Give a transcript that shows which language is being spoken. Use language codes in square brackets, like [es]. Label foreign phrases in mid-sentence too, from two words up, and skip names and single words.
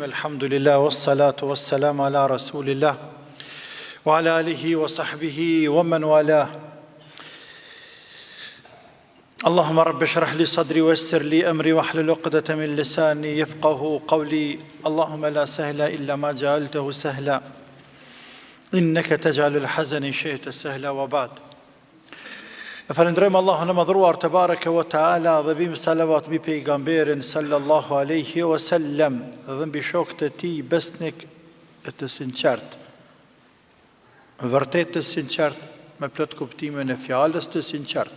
[ar] الحمد لله والصلاة والسلام على رسول الله وعلى آله وصحبه ومن والاه. اللهم رب اشرح لي صدري ويسر لي أمري واحلل عقدة من لساني يفقه قولي. اللهم لا سهل إلا ما جعلته سهلا إنك تجعل الحزن شئت سهلا وبعد. [sq] Falënderojmë Allahun e madhruar [ar] تبارك وتعالى [sq] dhe bim salavat mbi pejgamberin [ar] صلى الله عليه وسلم [sq] dhe mbi shokët e tij besnik e të sinqert. Vërtet të sinqert me plot kuptimin e fjalës të sinqert.